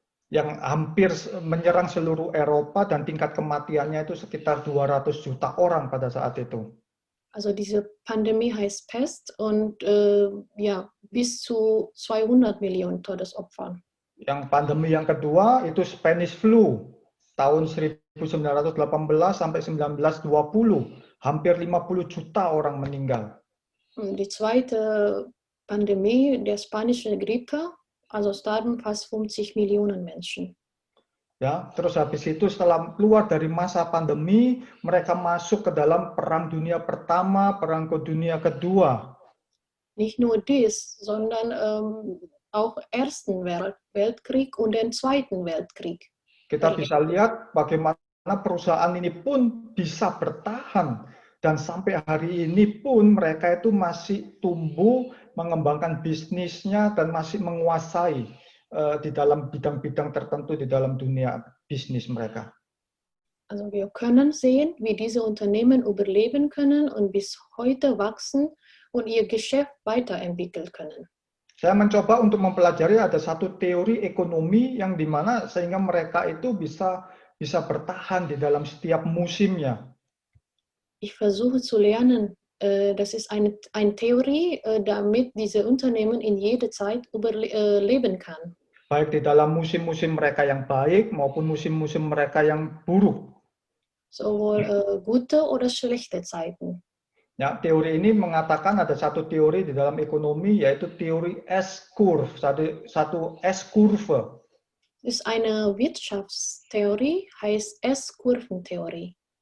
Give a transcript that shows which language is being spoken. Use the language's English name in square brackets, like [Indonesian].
[Indonesian] Yang hampir menyerang seluruh Eropa dan tingkat kematiannya itu sekitar 200 juta orang pada saat itu. [German] Also diese Pandemie heißt Pest und ja, bis zu 200 Millionen Todesopfer. [Indonesian] Yang pandemi yang kedua itu Spanish Flu tahun 1918 sampai 1920, hampir 50 juta orang meninggal. [German] Die zweite Pandemie, der spanische Grippe, also starben fast 50 Millionen Menschen. [Indonesian] Ya, terus habis itu setelah keluar dari masa pandemi, mereka masuk ke dalam Perang Dunia Pertama, Perang Dunia Kedua. [German] Nicht nur dies, sondern auch Ersten Weltkrieg und den Zweiten Weltkrieg. [Indonesian] Kita bisa lihat bagaimana perusahaan ini pun bisa bertahan dan sampai hari ini pun mereka itu masih tumbuh, mengembangkan bisnisnya dan masih menguasai di dalam bidang-bidang tertentu di dalam dunia bisnis mereka. [German] Also wir können sehen, wie diese Unternehmen überleben können und bis heute wachsen und ihr Geschäft weiterentwickeln können. [Indonesian] Saya mencoba untuk mempelajari ada satu teori ekonomi yang dimana sehingga mereka itu bisa bertahan di dalam setiap musimnya. [German] Ich versuche zu lernen, das ist eine Theorie, damit diese Unternehmen in jeder Zeit überleben kann. [Indonesian] Baik di dalam musim-musim mereka yang baik maupun musim-musim mereka yang buruk. [German] Sowohl gute oder schlechte Zeiten. [Indonesian] Ya, teori ini mengatakan ada satu teori di dalam ekonomi yaitu teori S-curve, satu S-curve. [German] ist eine Wirtschaftstheorie, heißt S-Kurventheorie.